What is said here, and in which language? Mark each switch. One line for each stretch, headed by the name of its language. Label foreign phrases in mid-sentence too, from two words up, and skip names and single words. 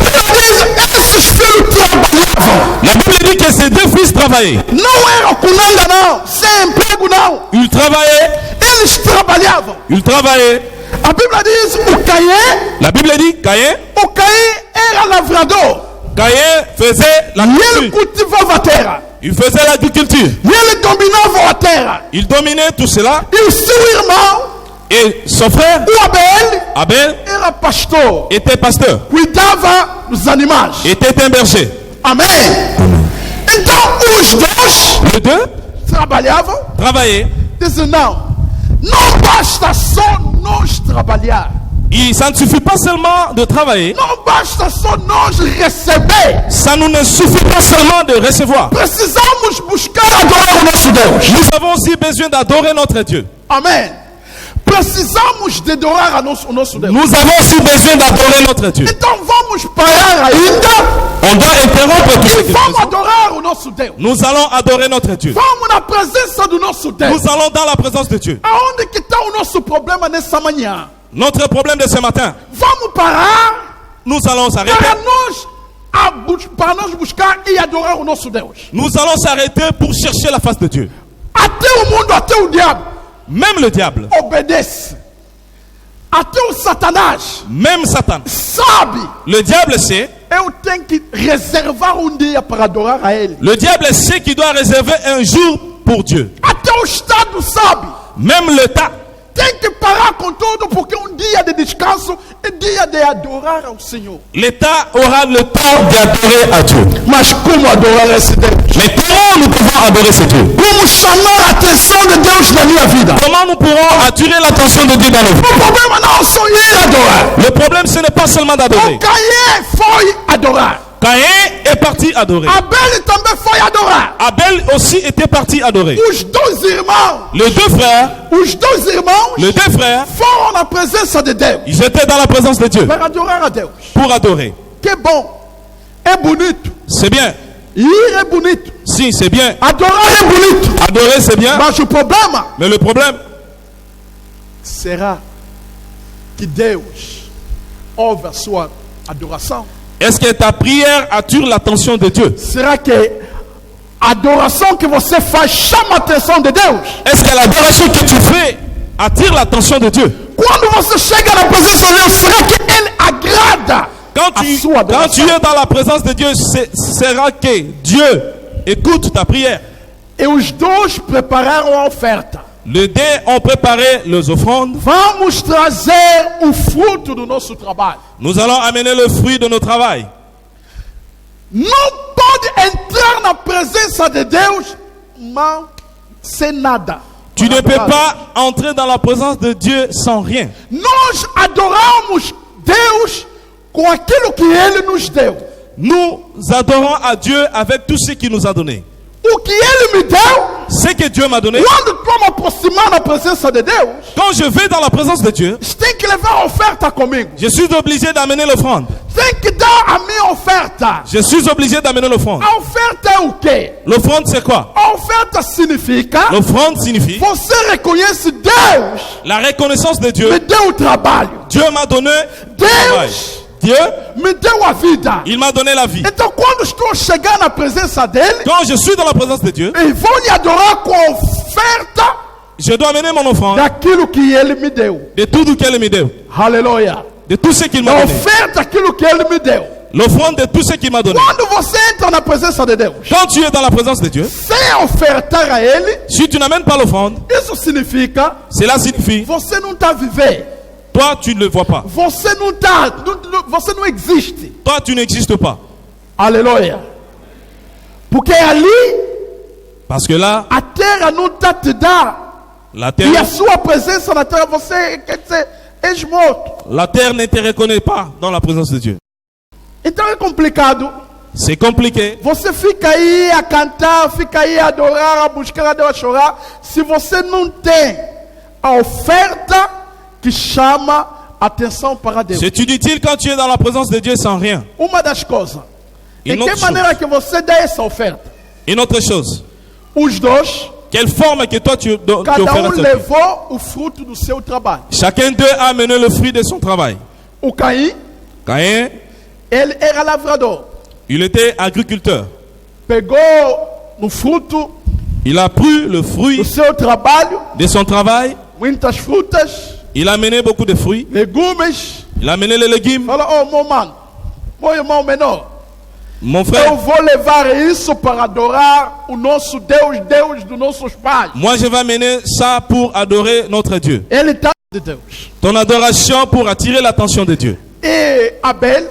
Portuguese: esses filhos trabalhavam.
French: La Bible dit que ces deux fils travaillaient.
Portuguese: Não era cunanga não, sem emprego não.
French: Ils travaillaient,
Portuguese: Eles trabalhavam.
French: ils travaillaient.
Portuguese: A Bíblia diz: o Caim,
French: La Bible dit Caïn
Portuguese: era lavrador.
French: Caïn faisait la
Portuguese: E ele
French: culture.
Portuguese: cultivava a terra.
French: Il faisait l'agriculture.
Portuguese: E ele dominava a terra.
French: Il dominait tout cela.
Portuguese: E o seu irmão,
French: Et son frère,
Portuguese: o Abel,
French: Abel,
Portuguese: era pastor.
French: était pasteur,
Portuguese: Cuidava dos animais.
French: était un berger.
Portuguese: Amém? Então os dois
French: Les deux
Portuguese: trabalhavam.
French: travaillaient.
Portuguese: Dizem: não basta só nós trabalhar.
French: Ça ne suffit pas seulement de travailler.
Portuguese: Não basta só nós receber.
French: Ça nous ne suffit pas seulement de recevoir.
Portuguese: Precisamos buscar adorar o nosso Deus.
French: Nous avons aussi besoin d'adorer notre Dieu.
Portuguese: Amém. Precisamos de adorar o nosso Deus.
French: Nous avons aussi besoin d'adorer notre Dieu.
Portuguese: Então vamos parar ainda.
French: On doit interrompre tout ce
Portuguese: E
French: que nous
Portuguese: vamos
French: faisons.
Portuguese: adorar o nosso Deus.
French: Nous allons adorer notre Dieu.
Portuguese: Vamos na presença do nosso Deus.
French: Nous allons dans la présence de Dieu.
Portuguese: Aonde que está o nosso problema nessa manhã?
French: Notre problème de ce matin,
Portuguese: Vamos parar
French: nous allons s'arrêter.
Portuguese: para nós buscar e adorar o nosso Deus.
French: Nous allons s'arrêter pour chercher la face de Dieu.
Portuguese: Até o mundo, até o diabo
French: Même le diable,
Portuguese: obedece. Até o Satanás
French: même Satan,
Portuguese: sabe.
French: le diable sait.
Portuguese: Eu tenho que reservar dia para adorar a Ele.
French: Le diable sait qu'il doit réserver un jour pour Dieu.
Portuguese: Até o Estado sabe.
French: Même l'État
Portuguese: Tem que parar com tudo porque dia de descanso é dia de adorar ao Senhor.
French: L'État aura le temps d'adorer à Dieu.
Portuguese: Mas como adorar esse Deus?
French: Mais comment nous pouvons adorer ce Dieu?
Portuguese: Como chamar a atenção de Deus na minha vida?
French: Comment nous pourrons attirer l'attention de Dieu dans nos vies?
Portuguese: O problema não é só ir adorar.
French: Le problème, ce n'est pas seulement d'adorer.
Portuguese: O Caim foi adorar.
French: Caïn est parti adorer.
Portuguese: Abel também foi adorar.
French: Abel aussi était parti adorer.
Portuguese: Os dois irmãos,
French: Les deux frères
Portuguese: foram na presença de Deus
French: ils étaient dans la présence de Dieu
Portuguese: para adorar a Deus.
French: pour adorer.
Portuguese: Que bom. É bonito.
French: C'est bien.
Portuguese: Ir é bonito.
French: Si, c'est bien.
Portuguese: Adorar é bonito.
French: Adorer, c'est bien.
Portuguese: Mas o problema
French: Mais le problème,
Portuguese: será que Deus ouve a sua adoração?
French: est-ce que ta prière attire l'attention de Dieu?
Portuguese: Será que a adoração que você faz chama a atenção de Deus?
French: Est-ce que l'adoration que tu fais attire l'attention de Dieu?
Portuguese: Quando você chega na presença de Deus, será que Ele agrada
French: Quand
Portuguese: a sua
French: tu
Portuguese: adoração?
French: es dans la présence de Dieu, sera que Dieu écoute ta prière.
Portuguese: E os dois prepararam a oferta.
French: Les deux ont préparé les offrandes.
Portuguese: Vamos trazer o fruto do nosso trabalho.
French: Nous allons amener le fruit de notre travail.
Portuguese: Não pode entrar na presença de Deus sem nada.
French: Tu ne peux pas entrer dans la présence de Dieu sans rien.
Portuguese: Nós adoramos Deus com aquilo que Ele nos deu.
French: Nous adorons à Dieu avec tout ce qu'il nous a donné.
Portuguese: O que Ele me deu,
French: Ce que Dieu m'a donné,
Portuguese: quando tu me aproximar na presença de Deus,
French: quand je vais dans la présence de Dieu,
Portuguese: você tem que levar a oferta comigo.
French: je suis obligé d'amener l'offrande.
Portuguese: Tem que dar a minha oferta.
French: Je suis obligé d'amener l'offrande.
Portuguese: A oferta é o quê?
French: L'offrande, c'est quoi?
Portuguese: A oferta significa
French: L'offrande signifie
Portuguese: você reconhece Deus
French: la reconnaissance de
Portuguese: me
French: Dieu.
Portuguese: deu o trabalho.
French: Dieu m'a donné le travail.
Portuguese: Deus
French: Dieu,
Portuguese: me deu a vida.
French: il m'a donné la vie.
Portuguese: Então quando estou chegando na presença dele,
French: Quand je suis dans la présence de Dieu,
Portuguese: eu vou lhe adorar com a oferta
French: je dois amener mon offrande
Portuguese: daquilo que ele me deu.
French: de tout ce qu'il me donne.
Portuguese: Aleluia.
French: De tout ce qu'il
Portuguese: Da
French: m'a donné.
Portuguese: oferta daquilo que ele me deu.
French: L'offrande de tout ce qu'il m'a donné.
Portuguese: Quando você entra na presença de Deus,
French: Quand tu es dans la présence de Dieu,
Portuguese: sem ofertar a ele,
French: si tu n'amènes pas l'offrande,
Portuguese: isso significa
French: cela signifie,
Portuguese: você não está vivendo.
French: toi tu ne le vois pas.
Portuguese: Você não está, você não existe.
French: Toi tu n'existes pas.
Portuguese: Aleluia. Porque ali
French: Parce que là,
Portuguese: a terra não está te dá.
French: la
Portuguese: E a
French: terre,
Portuguese: sua presença na terra, você quer dizer, és morto.
French: la terre ne te reconnaît pas dans la présence de Dieu.
Portuguese: Então é complicado.
French: C'est compliqué.
Portuguese: Você fica aí a cantar, fica aí a adorar, a buscar a Deus, a chorar. Se você não tem a oferta que chama atenção para Deus.
French: C'est inutile quand tu es dans la présence de Dieu sans rien.
Portuguese: Uma das coisas. E De outra que maneira que você dá essa oferta?
French: Une autre chose,
Portuguese: Os dois,
French: quelle forme que toi tu
Portuguese: cada
French: offres à Dieu?
Portuguese: levou o fruto do seu trabalho.
French: Chacun d'eux a amené le fruit de son travail.
Portuguese: O Caim,
French: Caïn,
Portuguese: ele era lavrador.
French: il était agriculteur.
Portuguese: Pegou no fruto
French: Il a pris le fruit
Portuguese: do seu trabalho,
French: de son travail.
Portuguese: muitas frutas,
French: Il a amené beaucoup de fruits.
Portuguese: legumes.
French: Il a amené les légumes.
Portuguese: Fala, oh, meu mano, meu irmão menor.
French: Mon
Portuguese: Eu
French: frère,
Portuguese: vou levar isso para adorar o nosso Deus, Deus dos nossos pais.
French: moi je vais amener ça pour adorer notre Dieu.
Portuguese: Ele está de Deus.
French: Ton adoration pour attirer l'attention de Dieu.
Portuguese: E Abel